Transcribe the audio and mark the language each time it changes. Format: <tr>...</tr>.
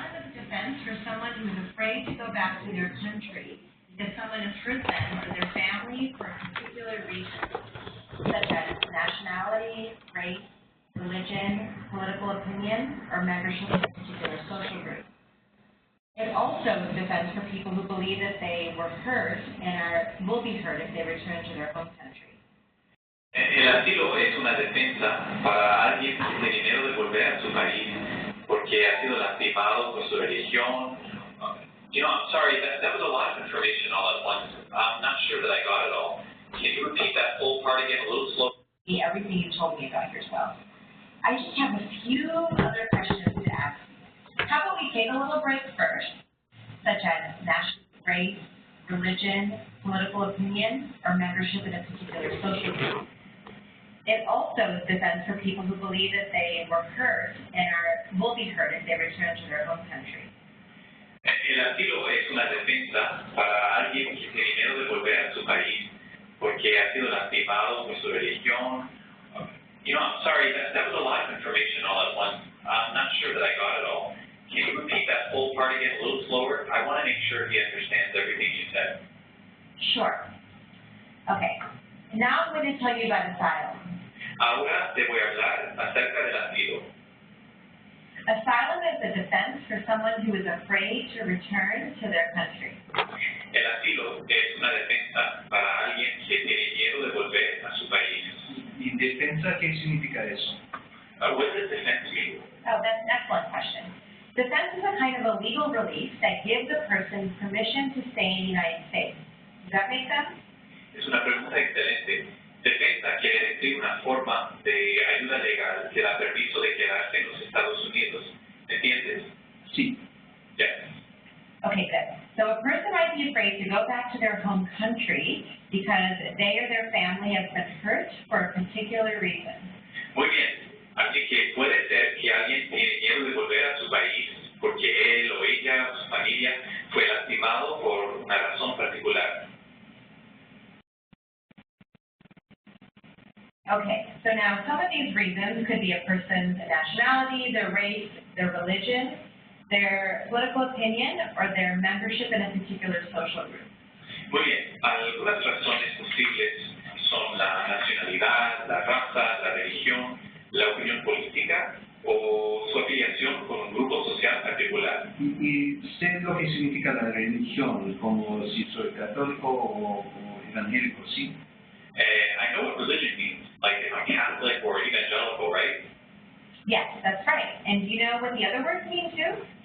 <en>Defense for someone who is afraid to go back to their country because someone has hurt them or their family for a particular reason, such as nationality, race, religion, political opinion, or membership in a particular social group. It also is defense for people who believe that they were hurt and will be hurt if they return to their home country.</en> <es>El asilo es una defensa para alguien que tiene miedo de volver a su país porque ha sido lastimado por su religión.</es> <en>I'm sorry, that was a lot of information all at once. I'm not sure that I got it all. Can you repeat that whole part again a little slow? Everything you told me about yourself. I just have a few other questions to ask. How about we take a little break first, such as national, race, religion, political opinion, or membership in a particular social group. It also is defense for people who believe that they were hurt and will be hurt if they return to their home country.</en> <es>El asilo es una defensa para alguien que tiene miedo de volver a su país porque ha sido lastimado por su religión.</es> <en>I'm sorry, that was a lot of information all at once. I'm not sure that I got it all. Can you repeat that whole part again a little slower? I want to make sure he understands everything you said. Sure. Okay. Now I'm going to tell you about asylum.</en> <es>Ahora te voy a hablar acerca del asilo.</es> <en>Asylum is a defense for someone who is afraid to return to their country.</en> <es>El asilo es una defensa para alguien que tiene miedo de volver a su país. ¿Y defensa qué significa eso?</es> <en>What does defense mean? Oh, that's an excellent question. Defense is a kind of a legal relief that gives a person permission to stay in the United States. Does that make sense?</en> <es>Es una pregunta excelente. Defensa quiere decir una forma de ayuda legal que da permiso de quedarse en los Estados Unidos. ¿Entiendes? Sí.</es> <en>Yes. Okay, good. So a person might be afraid to go back to their home country because they or their family has been hurt for a particular reason.</en> <es>Muy bien. Así que puede ser que alguien tiene miedo de volver a su país porque él o ella o su familia fue lastimado por una razón particular.</es> <en>Okay, so now some of these reasons could be a person's nationality, their race, their religion, their political opinion, or their membership in a particular social group.</en> <es>Muy bien, algunas razones posibles son la nacionalidad, la raza, la religión, la opinión política o su afiliación con un grupo social particular. Y sé lo que significa la religión, como si soy católico o evangélico, ¿sí?</es> <en>I know what religion means, like if I'm Catholic or evangelical, right? Yes, that's right. And do you know what the other words mean too?</en>